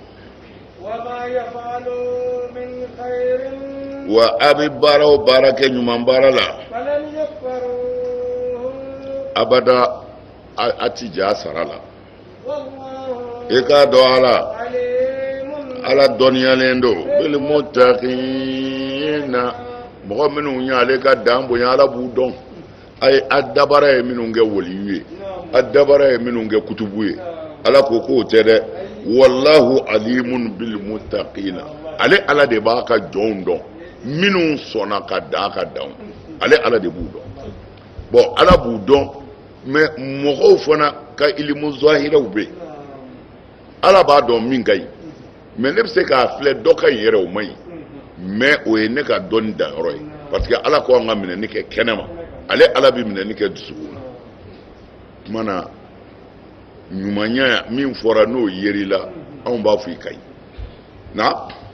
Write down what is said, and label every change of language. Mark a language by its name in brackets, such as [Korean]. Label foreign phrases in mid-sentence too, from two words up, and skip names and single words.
[Bambara] wa a bɛ baara o baara kɛ ɲuman baara la abada a ti ja a sara la i k'a dɔn ala dɔnniyalen don [Arabic] بالمتقين [Bambara] mɔgɔ minnu y'ale ka dan bonya ala b'u dɔn a dabara ye minnu kɛ waliyu ye a dabara ye minnu kɛ kutubu ye ala ko k'o tɛ dɛ [Arabic] والله عليم بالمتقين [Bambara] ale ala de b'a ka jɔnw dɔn minnu sɔnna ka da ka dan ale ala de b'u dɔn bon ala b'u dɔn mais mɔgɔw fana ka ilimu zahiraw bɛ ala b'a dɔn min ka ɲi mais ne bɛ se k'a filɛ dɔ ka ɲi yɛrɛ o man ɲi mais o ye ne ka dɔnni danyɔrɔ ye [French] parce que [Bambara] ala ko an ka minɛni kɛ kɛnɛma ale ala bɛ minɛni kɛ dusukun na tuma na ɲumanya min fɔra n'o yer'i la anw b'a fɔ i ka ɲi na